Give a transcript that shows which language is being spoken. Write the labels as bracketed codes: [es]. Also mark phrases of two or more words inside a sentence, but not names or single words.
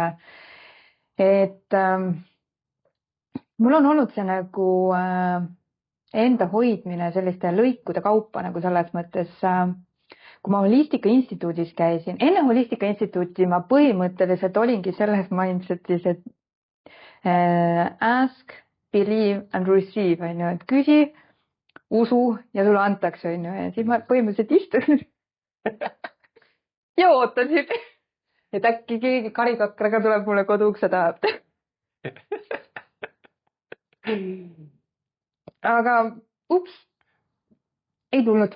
[et] et mul on olnud see nagu enda hoidmine selliste lõikude kaupa nagu selles mõttes, kui ma Holistika Instituudis käisin, enne Holistika Instituuti ma põhimõtteliselt olingi selles mindsetis, et [en] ask, believe and receive, [et] et küsi, usu ja sulle antakse, ja siis ma põhimõtteliselt istun ja ootasin, et äkki keegi karikakraga tuleb mulle koduukse taha. Aga ups, ei tulnud.